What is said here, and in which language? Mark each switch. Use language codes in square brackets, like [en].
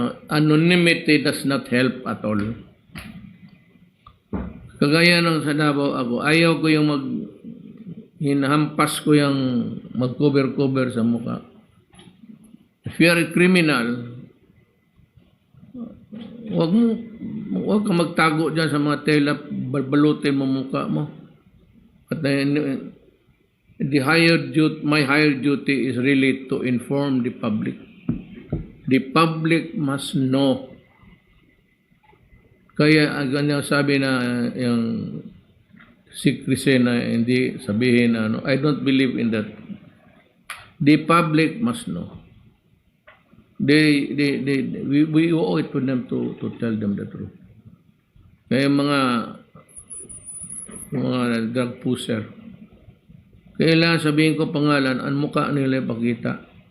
[en] Anonymity does not help at all. [tl] Kagaya ng sa Davao ako, ayaw ko yung hinahampas ko yung mag-cover-cover sa mukha. [en] If you are a criminal, [tl] wag ka magtago dyan sa mga tela, balutin mo mukha mo. [en] At my higher duty is really to inform the public. The public must know. [tl] Kaya ganyan sabi na yung secrecy na hindi sabihin [en] I don't believe in that. The public must know. We owe it to them to tell them the truth. [tl] Kaya mga drug pusher, kailangan sabihin ko pangalan, ang mukha nila ipakita.